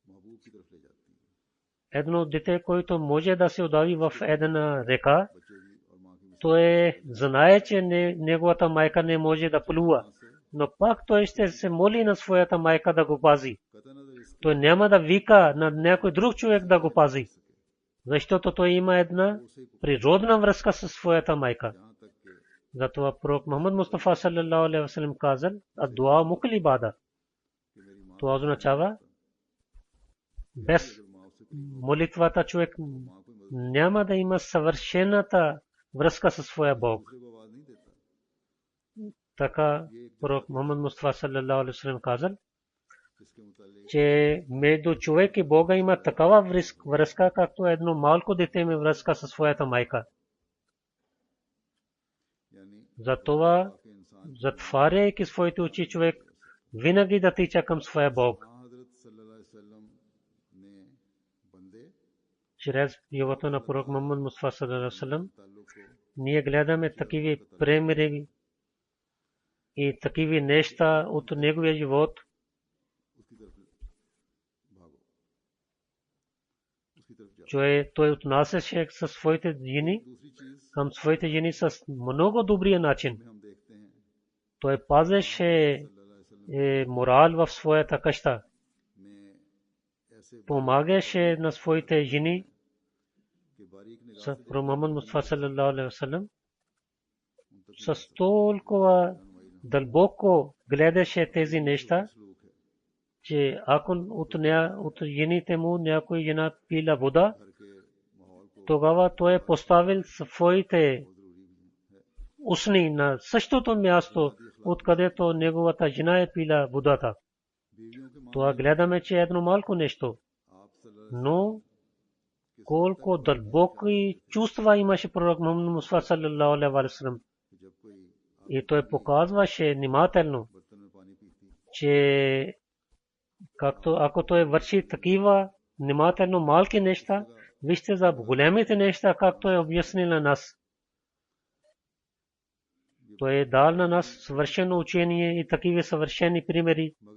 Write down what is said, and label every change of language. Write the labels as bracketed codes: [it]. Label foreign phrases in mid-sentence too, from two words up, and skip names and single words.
[bg] Едно дете, което може да се удави в една река, той знае, че неговата майка не може да плува. Но пак той ще се моли на своята майка да го пази. Той няма да вика на някой друг човек да го пази. Защото той има една природна връзка със своята майка. Затова пророк Мухаммад Мустафа [ar] صلى الله عليه وسلم [bg] казал, [ar] دعاء مخ العبادة. [bg] Това означава, без молитвата човек няма да има съвършената връзка със своя Бог. Така пророк Мухаммад Мустафа [ar] صلى الله عليه وسلم [bg] казал, че между човек и Бога има такава връзка, както едно малко дете има връзка със своята майка. Затова, затваряйки своите очи, човек винаги да тича към своя Бог. Чрез живота на пророк Мухаммад Мустафа [ar] صلى الله عليه وسلم [bg] ние гледаме такива примери и такива неща от неговия живот, той отнасяше със своите жени към своите жени с много добрия начин. Той пазеше морал в своята къща, помагаше на своите жени. Мухаммад Мустафа [ar] صلى الله عليه وسلم [bg] с толкова дълбоко гледаше тези неща, че ако от жените му някой жена пила вода, тогава той е поставил своите устни на същото място, откъдето неговата жена е пила водата. Това гледаме, че е едно малко нещо, но колко дълбоки чувства имаше пророк Мухаммад Мустафа [ar] صلى الله عليه وسلم. [bg] И той показваше внимателно, че ако той върши такива внимателно малки неща, вижте за големите неща, както е обяснил на нас. Той е дал на нас съвършено учение и такива съвършени примери,